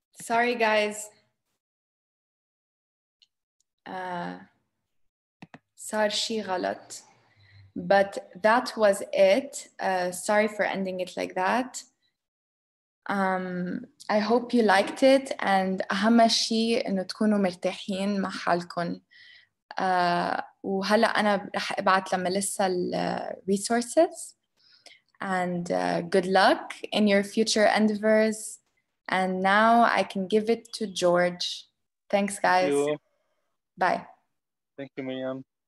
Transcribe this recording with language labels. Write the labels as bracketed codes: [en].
[en] Sorry guys. [ar] صار شي غلط. [en] But that was it. Sorry for ending it like that. I hope you liked it, and [ar] أهم شيء إنه تكونوا مرتاحين مع حالكم. وهلا أنا رح أبعت لميليسا resources, [en] and good luck in your future endeavors. And now I can give it to George. Thanks, guys. Thank you. Bye. Thank you, Miriam.